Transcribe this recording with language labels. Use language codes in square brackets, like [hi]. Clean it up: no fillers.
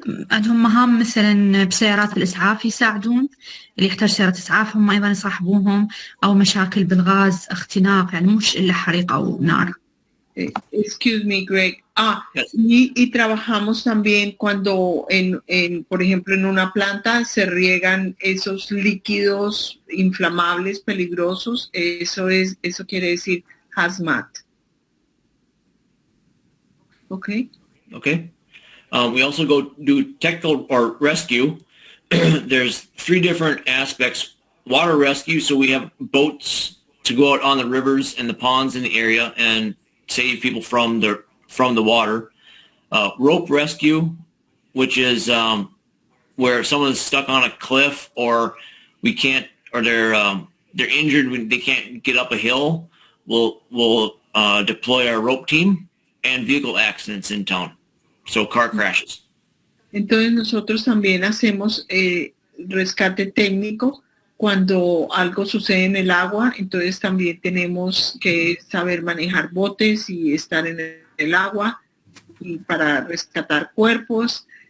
[ar] عندهم مهام مثلا بسيارات الإسعاف يساعدون اللي يحتاج سيارة إسعاف هم أيضا يصاحبوهم أو مشاكل بالغاز اختناق يعني مش إلا حريق أو نار. [en] Excuse me, Greg. [es] Y trabajamos también cuando, por ejemplo, en una planta se riegan esos líquidos inflamables peligrosos. Eso quiere decir hazmat. [en] Okay. Okay. We also go do technical or rescue. There's 3 different aspects. Water rescue, so we have boats to go out on the rivers and the ponds in the area and save people from the water. Rope rescue, which is where someone's stuck on a cliff or they're injured when they can't get up a hill. We'll deploy our rope team, and vehicle accidents in town. So car crashes. [es] Entonces nosotros también hacemos rescate técnico cuando algo sucede en el agua, entonces también tenemos que saber manejar botes y estar en el agua y para rescatar cuerpos.